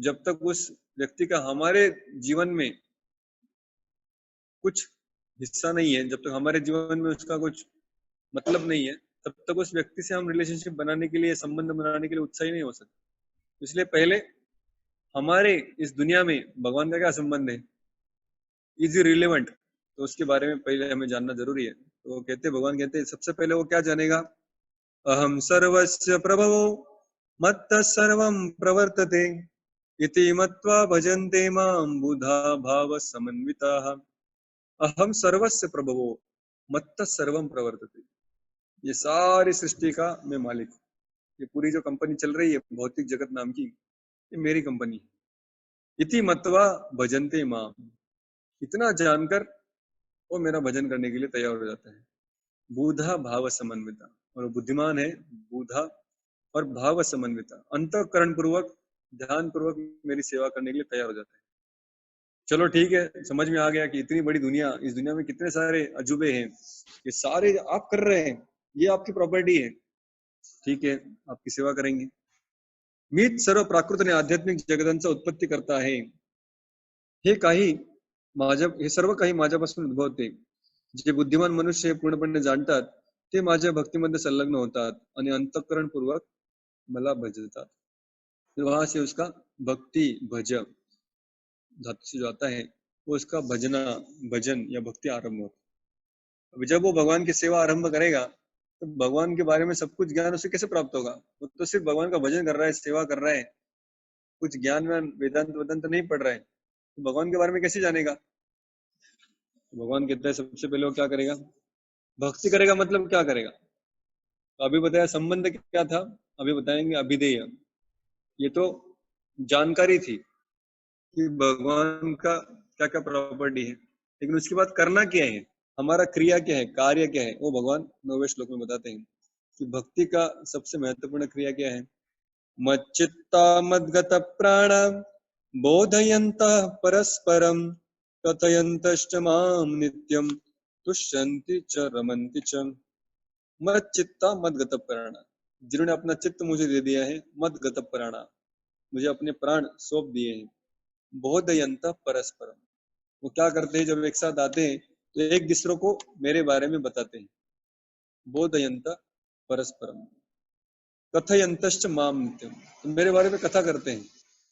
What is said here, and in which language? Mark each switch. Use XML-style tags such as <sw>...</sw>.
<hi>जब तक उस व्यक्ति का हमारे जीवन में कुछ हिस्सा नहीं है, जब तक हमारे जीवन में उसका कुछ मतलब नहीं है, तब तक उस व्यक्ति से हम रिलेशनशिप बनाने के लिए, संबंध बनाने के लिए उत्साही नहीं हो सकते। इसलिए पहले हमारे इस दुनिया में भगवान का क्या संबंध है,</hi> <en>is relevant,</en> <hi>तो उसके बारे में पहले हमें जानना जरूरी है। तो कहते भगवान कहते हैं सबसे पहले वो क्या जानेगा?</hi> <sa>अहम सर्वस्य प्रभवो मत्तः सर्वं प्रवर्तते इति मत्वा भजन्ते मां बुधा भाव समन्विताः। अहम सर्वस्य प्रभवो मत्तः सर्वं प्रवर्तते,</sa> <hi>ये सारी सृष्टि का मैं मालिक हूँ। ये पूरी जो कंपनी चल रही है भौतिक जगत नाम की, ये मेरी कंपनी है।</hi> <sa>इति मत्वा भजन्ते मां,</sa> <hi>इतना जानकर वो मेरा भजन करने के लिए तैयार हो जाता है। बुधा भाव समन्विता, और बुद्धिमान है, बुधा और भाव समन्विता, अंतःकरण पूर्वक, ध्यान पूर्वक मेरी सेवा करने के लिए तैयार हो जाता है। चलो ठीक है, समझ में आ गया कि इतनी बड़ी दुनिया, इस दुनिया में कितने सारे अजूबे हैं, ये सारे आप कर रहे हैं, ये आपकी प्रॉपर्टी है, ठीक है, आपकी सेवा करेंगे।</hi> <mr>मीच सर्व प्राकृत आणि आध्यात्मिक जगतांचा उत्पत्ती करता आहे, हे काही माझ्या, हे सर्व काही माझ्यापासून उद्भवते। जे बुद्धिमान मनुष्य हे पूर्णपणे जाणतात, ते माझ्या भक्तीमध्ये संलग्न होतात आणि अंतःकरण पूर्वक मला भजतात।</mr> <hi>तो वहां से उसका भक्ति भज धातु से जो आता है, वो उसका भजना, भजन या भक्ति आरंभ होता है। अभी जब वो भगवान की सेवा आरंभ करेगा, तो भगवान के बारे में सब कुछ ज्ञान उसे कैसे प्राप्त होगा? वो तो सिर्फ भगवान का भजन कर रहा है, सेवा कर रहा है, कुछ ज्ञान व्यान वेदांत वेदांत नहीं पढ़ रहा है, तो भगवान के बारे में कैसे जानेगा? तो भगवान कहता है सबसे पहले वो क्या करेगा? भक्ति करेगा। मतलब क्या करेगा? तो अभी बताया संबंध क्या था, अभी बताएंगे अभिधेय। ये तो जानकारी थी कि भगवान का क्या क्या प्रॉपर्टी है, लेकिन उसके बाद करना क्या है, हमारा क्रिया क्या है, कार्य क्या है, वो भगवान 9वें श्लोक में बताते हैं कि भक्ति का सबसे महत्वपूर्ण क्रिया क्या है।</hi> <sa>मच्चित्ता मद्गत प्राण बोधयन्तः परस्परम कथयन्तश्च मां नित्यं तुष्यन्ति च रमन्ति च। मच्चित्ता मद्गत प्राण,</sa> <hi>जिन्होंने अपना चित्त मुझे दे दिया है, मद्गत प्राण, मुझे अपने प्राण सौंप दिए हैं। बोधयन्त परस्परम, वो क्या करते हैं, जब एक साथ आते हैं तो एक दूसरे को मेरे बारे में बताते हैं।</hi> <sa>बोधयन्त परस्परम कथयन्तश्च माम नित्यम,</sa> <hi>तो मेरे बारे में कथा करते हैं।</hi>